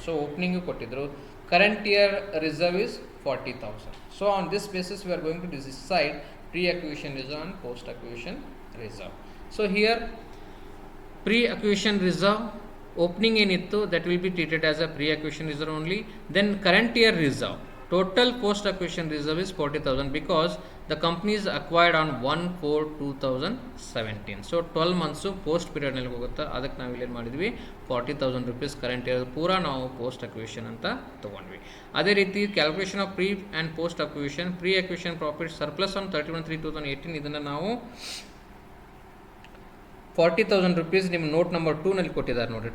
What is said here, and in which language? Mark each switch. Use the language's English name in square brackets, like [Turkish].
[English] So opening ಕೊಟ್ಟಿದ್ದರು. Current year reserve is 40,000. So on this basis we are going to decide pre acquisition reserve and post acquisition reserve. So here pre acquisition reserve opening ಏನಿತ್ತು that will be treated as a pre acquisition reserve only. Then current year reserve, total post acquisition reserve is 40,000 because the company is acquired on 1/4/2017. so 12 months post period [Kannada] ನಲ್ಲಿ ಹೋಗುತ್ತೆ. ಅದಕ್ಕೆ ನಾವು ಇಲ್ಲಿ ಏನು ಮಾಡಿದ್ವಿ, 40,000 rupees current year ಪೂರಾ ನಾವು post acquisition ಅಂತ ತೊಗೊಂಡ್ವಿ. ಅದೇ ರೀತಿ calculation of pre and post acquisition, pre acquisition profit surplus on 31/3/2018 ಇದನ್ನು ನಾವು 40,000 ರೂಪೀಸ್ ನಿಮ್ಮ ನೋಟ್ ನಂಬರ್ 2ನಲ್ಲಿ ಕೊಟ್ಟಿದ್ದಾರೆ ನೋಡಿ.